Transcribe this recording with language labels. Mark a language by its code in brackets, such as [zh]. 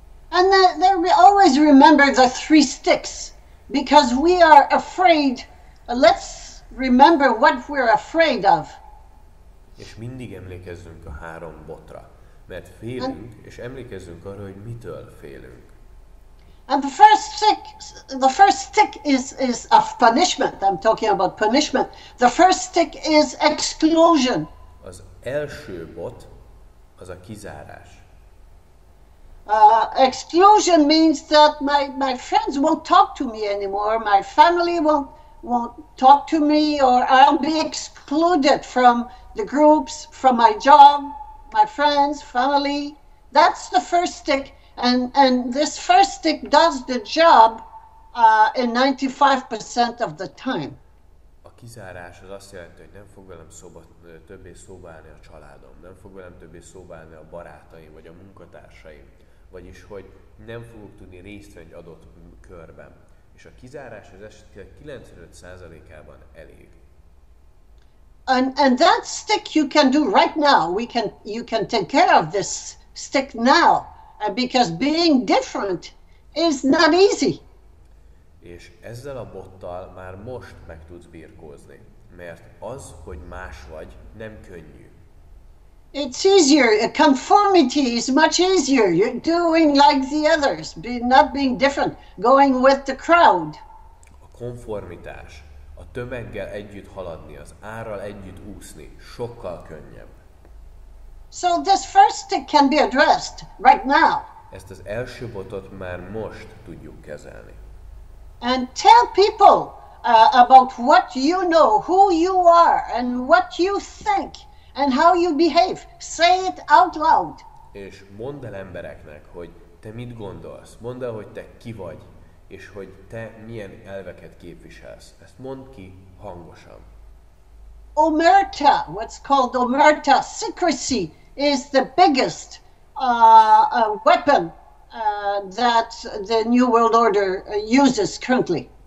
[en] And then we always remember the 3 sticks, because we are afraid. Let's remember what we're afraid of. [hu] És mindig emlékezzünk a 3 botra, mert félünk, és emlékezzünk arra, hogy mitől félünk. [en] And the first stick is of punishment. I'm talking about punishment. The first stick is exclusion. [hu] Az első bot az a kizárás. [en] Exclusion means that my friends won't talk to me anymore. My family won't talk to me, or I'll be excluded from the groups, from my job, my friends, family. That's the first stick. And this first stick does the job in 95% of the time. [hu] A kizárás az azt jelenti, hogy nem fog velem többé szóba állni a családom, nem fog velem többé szóba állni a barátaim, vagy a munkatársaim, vagyis, hogy nem fogok tudni részt venni egy adott körben. És a kizárás az esetek 95%-ában elég. [en] And that stick you can do right now. You can take care of this stick now, because being different is not easy. [hu] És ezzel a bottal már most meg tudsz birkózni, mert az, hogy más vagy, nem könnyű. [en] It's easier. Conformity is much easier. You're doing like the others, not being different, going with the crowd. [hu] A konformitás, a tömeggel együtt haladni, az árral együtt úszni, sokkal könnyebb. [en] So this first stick can be addressed right now. [hu] Ezt az első botot már most tudjuk kezelni. [en] And tell people about what you know, who you are, and what you think, and how you behave. Say it out loud. [hu] És mondd el embereknek, hogy te mit gondolsz, mondd el, hogy te ki vagy, és hogy te milyen elveket képviselsz. Ezt mondd ki hangosan. [en] Omerta, what's called omerta, secrecy, is the biggest weapon that the New World Order uses currently.